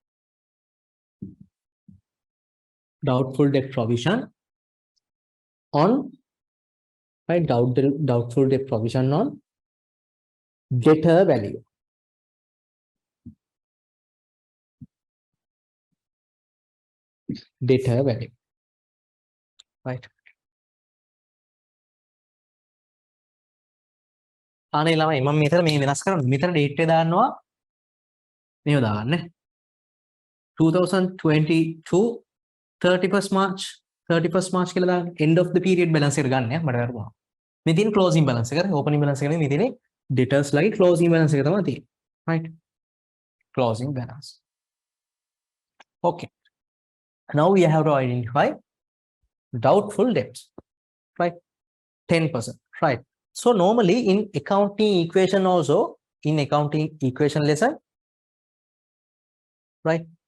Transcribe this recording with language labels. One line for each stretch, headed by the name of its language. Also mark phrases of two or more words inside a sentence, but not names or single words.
English: Doubtful debt provision on, right? Doubtful debt provision on debtor value. Debtor value, right?
Sinhala: අනේ ළමයි මම මෙතන මේ වෙනස් කරන්න මෙතන date එක දාන්නවා මේව දාන්න 2022 31st March කියලා දාන්න
English: end of the period balance
Sinhala: එක ගන්න මට වැරදුනා මේ තියෙන
English: closing balance
Sinhala: එක
English: opening balance
Sinhala: එක නෙමෙයි මේ තියෙන්නේ debtors ලගේ
English: closing balance
Sinhala: එක තමයි තියෙන්නේ,
English: right? Closing balance. Okay, now we have to identify doubtful debts, right? 10%, right? So normally in accounting equation also, in accounting equation lesson, right?